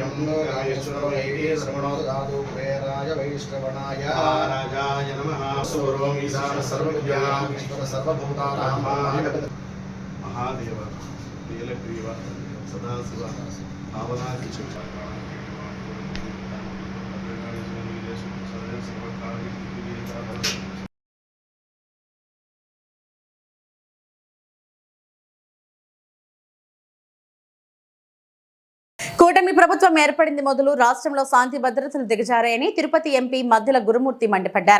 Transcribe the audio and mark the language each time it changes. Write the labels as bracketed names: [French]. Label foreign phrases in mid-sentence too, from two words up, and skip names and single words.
[Sanskrit] वैष्णवनाय राजाय नमः सूरों ईशान सर्वज्ञान ईश्वर सर्वभूतानां महादेव नीलग्रीव सदाशिव भावनाकिचु [Telugu] కూటమి ప్రభుత్వం ఏర్పడింది మొదలు రాష్ట్రంలో శాంతి భద్రతలు దిగజారాయని తిరుపతి ఎంపీ మద్దుల గురుమూర్తి మండిపడ్డారు.